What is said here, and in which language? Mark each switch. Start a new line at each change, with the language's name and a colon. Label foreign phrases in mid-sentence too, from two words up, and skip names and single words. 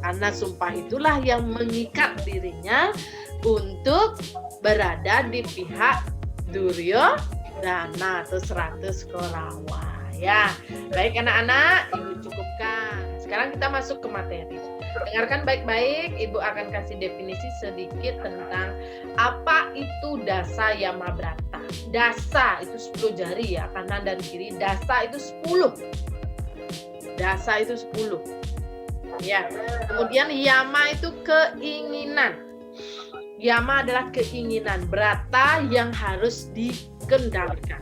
Indonesian: Karena sumpah itulah yang mengikat dirinya untuk berada di pihak Duryodhana atau 100 Korawa. Ya, baik anak-anak, Ibu cukupkan. Sekarang kita masuk ke materi. Dengarkan baik-baik, Ibu akan kasih definisi sedikit tentang apa itu dasa Yamabrata. Dasa itu 10 jari ya, kanan dan kiri. Dasa itu 10. Dasa itu 10. Ya. Kemudian Yama itu keinginan. Yama adalah keinginan, Brata yang harus dikendalikan.